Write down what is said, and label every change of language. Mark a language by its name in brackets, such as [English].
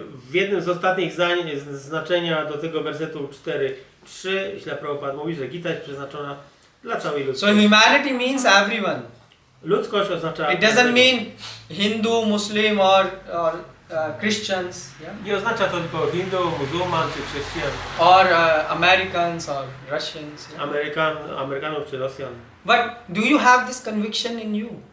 [Polish] W jednym z ostatnich zdań znaczenia do tego wersetu 4:3 Śrila Prabhupada mówi, że Gita jest przeznaczona dla całej [English] So [Polish] ludzkości. [English] humanity means everyone. [Polish] Ludzkość oznacza [English] It doesn't mean Hindu, Muslim or Christians, yeah? [Polish] Nie oznacza to tylko Hindu, muzułman czy chrześcijan. [English] Or Americans or Russians. Yeah? [Polish] Amerykanów czy Rosjan. [English] But do you have this conviction in you?